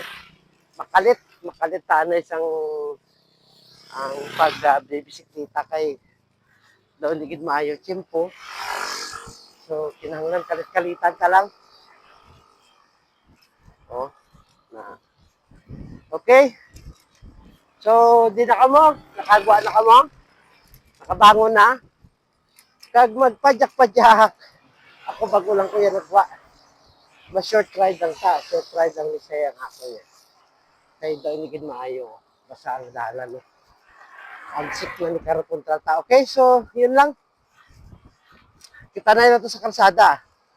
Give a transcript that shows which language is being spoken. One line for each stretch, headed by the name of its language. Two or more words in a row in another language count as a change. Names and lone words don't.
Hiligaynon: Makalit ta na isang ang pag-bisikleta kay daw ligid maayo tiyempo. So, kinahanglan kalit-kalitan ka lang. Oh, na. Okay. So, di na kamo. Nakagwa na kamo. Nakabangon na. Kag magpadyak-padyak. Ako bago lang ko yan nagwa. Mas
English: short ride
Hiligaynon: lang ta.
English: Short ride
Hiligaynon: lang ni siya ang ako yan. Kaya daw ligid maayo. Basta ang dalan. Ang sik na ni Karapuntrata.
Filipino: Okay, so, yun lang. Kita na yun sa kalsada.